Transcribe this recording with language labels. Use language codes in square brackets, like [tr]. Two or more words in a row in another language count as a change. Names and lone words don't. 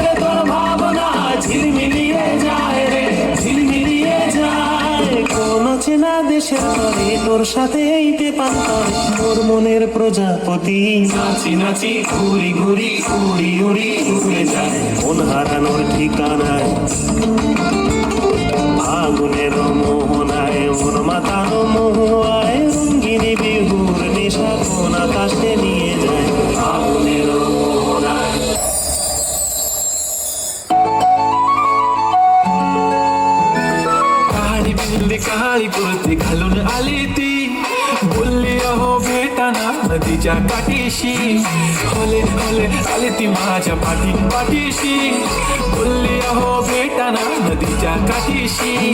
[bn] তোর ভাবনা ঝিলমিলিয়ে যায় রে ঝিলমিলিয়ে যায় কোন চেনা দেশের তরে তোর সাথে এইতে পান করে মোর মনের প্রজাপতি নাচি নাচি ঘুরি ঘুরি উড়ি উড়ি উড়ে যায় মন হারানোর ঠিকানায় ফাগুনের মোহনায় মন মাতানো মহুয়ায় রঙ্গিনী বিহুর নেশা কোন আকাশে নিয়ে যায় ফাগুনের মোহনায় [mr] काळी पुरती घालून आली ती बोलली अहो भेटाना नदीच्या काठीशी होले होले आली ती माझ्या पाठीशी बोलली अहो भेटाना नदीच्या काठीशी